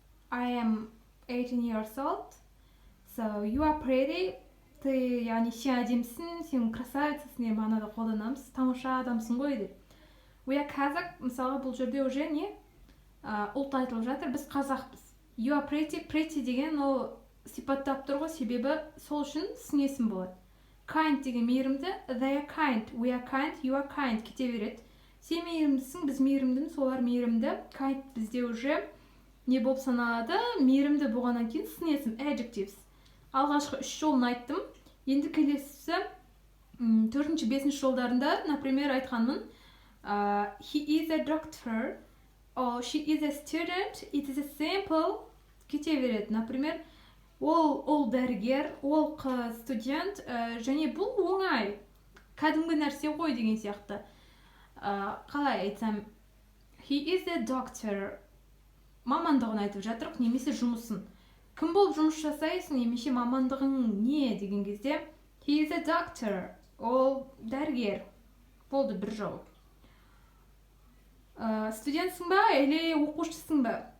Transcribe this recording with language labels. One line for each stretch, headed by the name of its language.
English: I am 18 years old, so you are pretty.
Kazakh: Ты, яғни сен әдемсің, сен красавицасың деп мағынада қолданамыз. Тамаша адамсың ғой деп.
English: we are Kazakh,
Kazakh: мысалы бұл жерде уже не ұлт айтылып жатыр, біз қазақпыз. You are pretty деген ол сипаттап тұр ғой, себебі сол үшін сын есім болады.
English: Kind
Kazakh: деген мейірімді,
English: they are kind, we are kind, you are kind
Kazakh: кете береді. Сен мейірімдісің, біз мейірімдіміз, олар мейірімді. Kind бізде уже не болып саналады? Мейірімді болғаннан кейін сын есім, adjectives. Алғашқы 3 жолын айттым. Енді келесісі 4-5 жолдарында, например, айтқанмын.
English: He is a doctor, or she is a student, it is a simple.
Kazakh: Кете береді. Например, ол дәрігер, ол студент, және бұл оңай. Кәдімгі нәрсе ғой деген сияқты. Қалай айтсам,
English: he is a doctor.
Kazakh: Мамандығын айтып жатырық, немесе жұмысын. Кім болып жұмыс жасайсың, немесе мамандығың не деген кезде,
English: he is a doctor.
Kazakh: Ол дәрігер. Болды бір жол. Студентсің ба, әлі оқушысың ба?